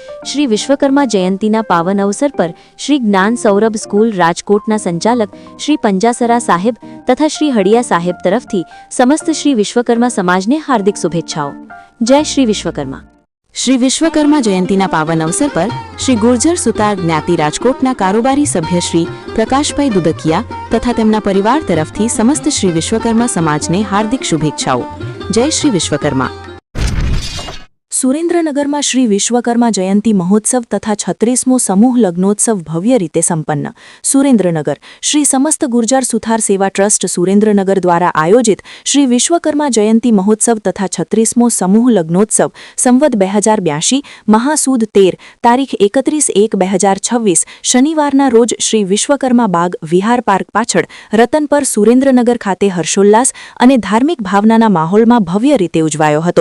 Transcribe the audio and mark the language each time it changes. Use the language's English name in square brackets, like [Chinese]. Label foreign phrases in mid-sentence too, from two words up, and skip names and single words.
[Gujarati] શ્રી વિશ્વકર્મા જયંતીના પાવન અવસર પર શ્રી જ્ઞાન સૌરભ સ્કૂલ રાજકોટના સંચાલક શ્રી પંજાસરા સાહેબ તથા શ્રી હડિયા સાહેબ તરફથી સમસ્ત શ્રી વિશ્વકર્મા સમાજને હાર્દિક શુભેચ્છાઓ। જય શ્રી વિશ્વકર્મા। શ્રી વિશ્વકર્મા જયંતીના પાવન અવસર પર શ્રી ગુર્જર સુથાર જ્ઞાતિ રાજકોટના કારોબારી સભ્ય શ્રી પ્રકાશભાઈ દુદકિયા તથા તેમના પરિવાર તરફથી સમસ્ત શ્રી વિશ્વકર્મા સમાજને હાર્દિક શુભેચ્છાઓ। જય શ્રી વિશ્વકર્મા। સુરેન્દ્રનગરમાં શ્રી વિશ્વકર્મા જયંતી મહોત્સવ તથા 36મો સમૂહ લગ્નોત્સવ ભવ્ય રીતે સંપન્ન। સુરેન્દ્રનગર શ્રી સમસ્ત ગુર્જર સુથાર સેવા ટ્રસ્ટ સુરેન્દ્રનગર દ્વારા આયોજિત શ્રી વિશ્વકર્મા જયંતી મહોત્સવ તથા 36મો સમૂહ લગ્નોત્સવ સંવત 2082 મહાસુદ 13 તારીખ 31/1/2026 શનિવારના રોજ શ્રી વિશ્વકર્મા બાગ વિહાર પાર્ક પાછળ રતનપર સુરેન્દ્રનગર ખાતે હર્ષોલ્લાસ અને ધાર્મિક ભાવનાના માહોલમાં ભવ્ય રીતે ઉજવાયો હતો।